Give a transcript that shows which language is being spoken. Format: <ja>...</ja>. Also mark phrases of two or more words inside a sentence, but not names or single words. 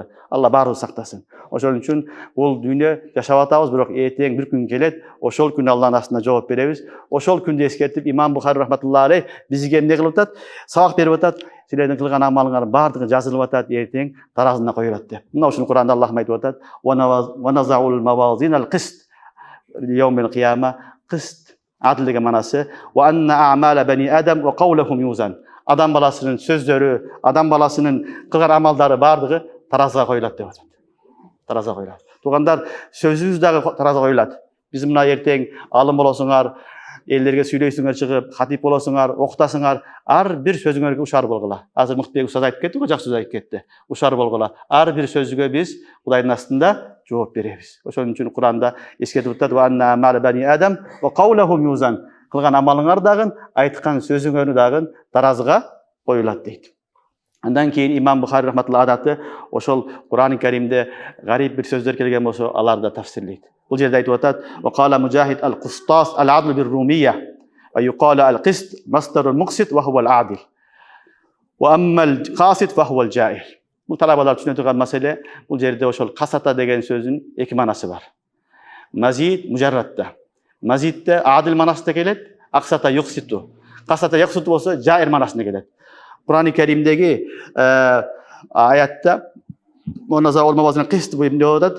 <ky>Алла баарыбызды сактасын. Ошол үчүн бул дүйнө жашап атабыз, бирок эртең бир күн келет, ошол күнү Алланын астында жооп беребиз. Ошол күндү эскертип, Имам Бухари</ky> <ar>رحمة الله عليه</ar> <ky>бизге эмне кылып атат? Сабак берип атат. Силердин кылган амалыңардын баардыгы жазылып атат, эртең таразына коюлат деп. Мына ушуну Куранда Аллах айтып атат.</ky> <ar>"ونضع الموازين القسط ليوم القيامة."</ar> <ky>Қист адил деген манасы,</ky> <ar>"وأن أعمال بني آدم وقولهم يوزن."</ar> <ky>Адам баласынын сөздөрү, адам баласынын кылган амалдары баардыгы таразага коюлат деп атат. Таразага коюлат. Туугандар, сөзүбүз дагы таразага коюлат. Биз мына эртең алым болосуңар, элдерге сүйлөйсүңөр чыгып, хатип болосуңар, окутасыңар, ар бир сөзүңөргө ушар болгула. Азыр Мыктыбек устаз айтып кетти го, жакшы сөз айтып кетти. Ушар болгула. Ар бир сөзгө биз Кудайдын астында жооп беребиз. Ошол үчүн Куранда эскертип атат,</ky> <ar>"وأن أعمال بني آدم وقولهم يوزن."</ar> <ky>Кылган амалыңар дагы, айткан сөзүңөрү дагы таразыга коюлат дейт. Андан кийин Имам Бухари рахматуллахи адаты ошол Кур'ан-ы Каримде гарип бир сөздөр келген болсо, аларды да тафсирлейт. Бул жерде айтып атат:</ky> <ar>"وقال مجاهد القسطاس العدل بالرومية ويقال القسط مصدر المقسط وهو العادل. وأما القاسط فهو الجائر."</ar> <ky>Бул талабалар түшүнө турган маселе. Бул жерде ошол касата деген сөзүн эки манасы бар. Мазид мужарратта. Мазидте адил манасында келет,</ky> <ar>أقسط يقسط. قسط يقسط</ar> <ky>болсо жаир манасында келет. Кур'ан-ы Каримдеги аятта</ky> <ar>"ونضع الموازين القسط"</ar> <ky>деп атат.</ky>